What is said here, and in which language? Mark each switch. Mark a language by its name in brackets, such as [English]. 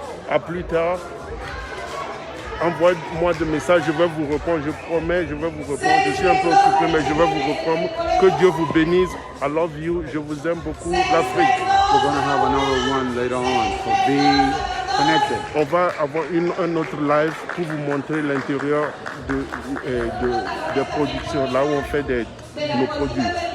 [French] À plus tard, envoie-moi des messages, je vais vous répondre, je promets, je vais vous répondre. Je suis un peu occupé, mais je vais vous répondre. Que Dieu vous bénisse. [English] I love you, [French] je vous aime beaucoup, l'Afrique. [English] We're going to have another one later on, so be connected. [French] On va avoir un autre live pour vous montrer l'intérieur des productions, là où on fait nos produits.